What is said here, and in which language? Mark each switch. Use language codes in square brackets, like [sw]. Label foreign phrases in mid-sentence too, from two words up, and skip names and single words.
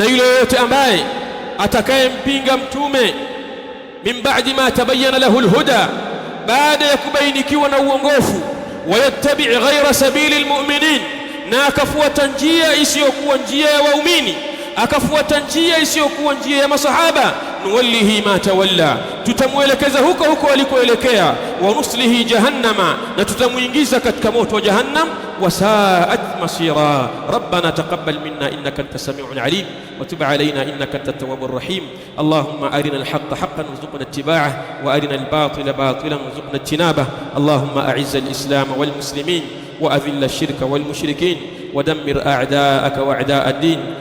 [sw] yule yote ambaye atakayempinga mtume [ar] من بعد ما تبين له الهدى, [sw] baada ya kubainikiwa na uongofu, [ar] ويتبع غير سبيل المؤمنين, [sw] na akafuata njia isiyokuwa njia ya waumini, akafuata njia isiyokuwa njia ya masahaba, [ar] نوله ما تولى, [sw] tutamwelekeza huko huko alikoelekea, [ar] ونصله جهنم, [sw] na tutamuingiza katika moto wa jahannam, [ar] وساءت مصيرا. ربنا تقبل منا إنك أنت السميع العليم وتب علينا إنك أنت التواب الرحيم. اللهم أرنا الحق حقا وارزقنا اتباعه وأرنا الباطل باطلا وارزقنا اجتنابه. اللهم أعز الإسلام والمسلمين وأذل الشرك والمشركين ودمر أعداءك وأعداء الدين.